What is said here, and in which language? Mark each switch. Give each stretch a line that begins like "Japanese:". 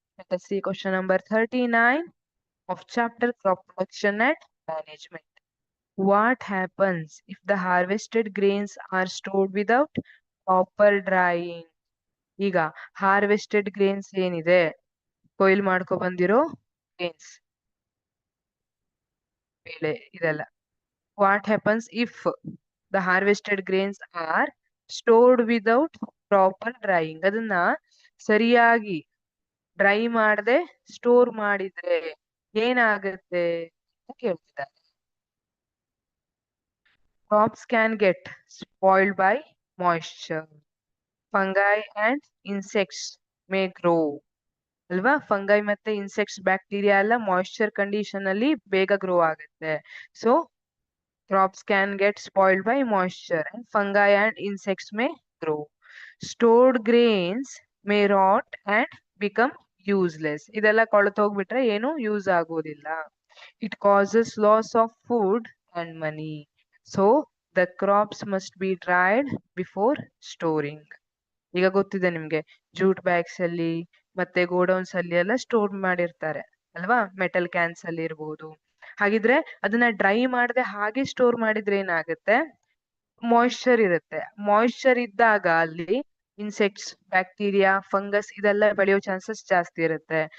English: Let us see question number 39 of chapter crop production and management. What happens if the harvested grains are stored without proper drying?
Kannada: ಈಗ harvested grains ಏನಿದೆ, ಕೊಯ್ಲು ಮಾಡ್ಕೊ ಬಂದಿರೋ grains, ಬೇಳೆ ಇದೆಲ್ಲ.
English: What happens if the harvested grains are stored without proper drying?
Kannada: ಅದನ್ನ ಸರಿಯಾಗಿ dry ಮಾಡದೆ ಸ್ಟೋರ್ ಮಾಡಿದ್ರೆ ಏನಾಗುತ್ತೆ ಅಂತ ಕೇಳ್ತಿದ್ದಾರೆ.
English: Crops can get spoiled by moisture. Fungi and insects may grow.
Kannada: ಅಲ್ವಾ, ಫಂಗೈ ಮತ್ತೆ ಇನ್ಸೆಕ್ಟ್ಸ್ ಬ್ಯಾಕ್ಟೀರಿಯಾ ಎಲ್ಲ ಮಾಯಿಶ್ಚರ್ ಕಂಡೀಷನ್ ಅಲ್ಲಿ ಬೇಗ ಗ್ರೋ ಆಗುತ್ತೆ.
English: So crops can get spoiled by moisture and fungi and insects may grow. Stored grains may rot and become useless.
Kannada: ಇದೆಲ್ಲ ಕೊಳ್ತೋಗ್ಬಿಟ್ರೆ ಏನು use ಆಗೋದಿಲ್ಲ.
English: It causes loss of food and money. So the crops must be dried before storing.
Kannada: ಈಗ ಗೊತ್ತಿದೆ ನಿಮ್ಗೆ, jute bags ಅಲ್ಲಿ ಮತ್ತೆ godowns ಅಲ್ಲಿ ಎಲ್ಲ ಸ್ಟೋರ್ ಮಾಡಿರ್ತಾರೆ ಅಲ್ವಾ, ಮೆಟಲ್ ಕ್ಯಾನ್ಸ್ ಅಲ್ಲಿ ಇರ್ಬೋದು. ಹಾಗಿದ್ರೆ ಅದನ್ನ ಡ್ರೈ ಮಾಡದೆ ಹಾಗೆ ಸ್ಟೋರ್ ಮಾಡಿದ್ರೆ ಏನಾಗುತ್ತೆ, ಮಾಯಿಶ್ಚರ್ ಇರುತ್ತೆ. ಮಾಯಿಶ್ಚರ್ ಇದ್ದಾಗ ಅಲ್ಲಿ ಇನ್ಸೆಕ್ಟ್ಸ್, ಬ್ಯಾಕ್ಟೀರಿಯಾ, ಫಂಗಸ್ ಇದೆಲ್ಲ ಬೆಳೆಯೋ ಚಾನ್ಸಸ್ ಜಾಸ್ತಿ ಇರುತ್ತೆ.